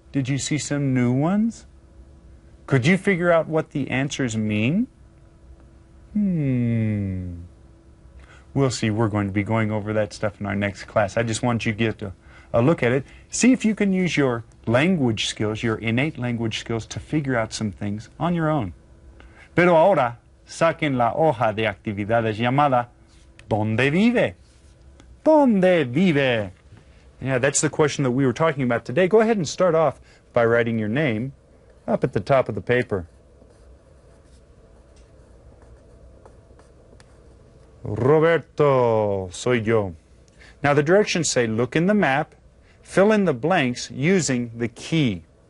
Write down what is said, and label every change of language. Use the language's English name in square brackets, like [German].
[English] Did you see some new ones? Could you figure out what the answers mean? We'll see. We're going to be going over that stuff in our next class. I just want you to get a look at it. See if you can use your language skills, your innate language skills, to figure out some things on your own. [Spanish] Pero ahora, saquen la hoja de actividades llamada ¿Dónde vive? ¿Dónde vive? [English] Yeah, that's the question that we were talking about today. Go ahead and start off by writing your name up at the top of the paper. Roberto, [Spanish] soy yo. [English] Now the directions say look in the map, fill in the blanks using the key.